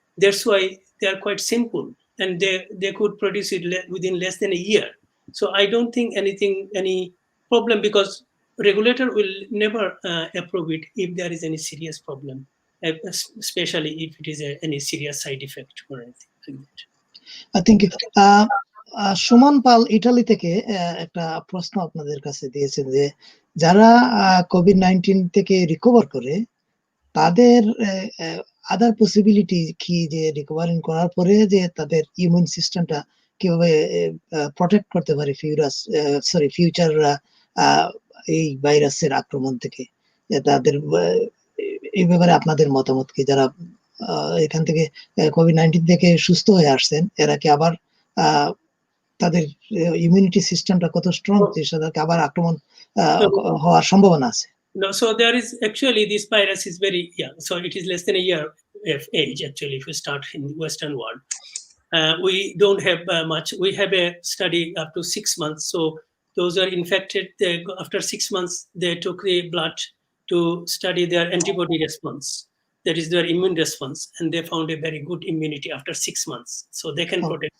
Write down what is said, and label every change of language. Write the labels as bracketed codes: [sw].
[en] That's why they are quite simple and they could produce it within less than a year. So I don't think any problem because regulator will never approve it if there is any serious problem, especially if it is any serious side effect or anything like that. Thank you. [bn] Suman Pal Italy থেকে একটা প্রশ্ন আপনাদের কাছে দিয়েছেন যে যারা COVID-19 থেকে recover করে তাদের আদার পসিবিলিটি কি যে রিকভারিং করার পরে যে তাদের ইমিউন সিস্টেমটা কিভাবে প্রটেক্ট করতে পারে ফিউচার এই ভাইরাসের আক্রমণ থেকে, তাদের এই ব্যাপারে আপনাদের মতামত কি? যারা এখান থেকে কোভিড-19 থেকে সুস্থ হয়ে আসছেন এরা কি আবার তাদের ইমিউনিটি সিস্টেমটা কত স্ট্রং যে তাদেরকে আবার আক্রমণ হওয়ার সম্ভাবনা আছে? [en] No, so there is actually this virus is very young, so it is less than a year of age actually if we start in the Western world. We don't have much. We have a study up to 6 months, so those are infected. After 6 months, they took the blood to study their antibody response, that is their immune response, and they found a very good immunity after 6 months, so they can protect.